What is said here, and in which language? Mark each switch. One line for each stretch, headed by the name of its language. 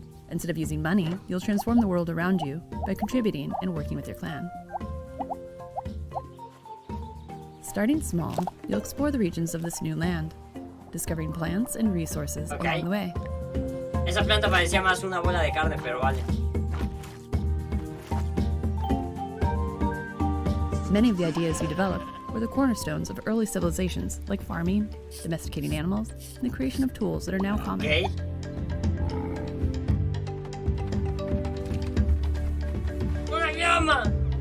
English: Instead of using money, you'll transform the world around you by contributing and working with your clan. Starting small, you'll explore the regions of this new land, discovering plants and resources along the way.
Spanish: Esa planta parecía más una bola de carne, pero vale.
English: Many of the ideas you developed were the cornerstones of early civilizations like farming, domesticating animals, and the creation of tools that are now common. Okay.
Spanish: ¡Una llama!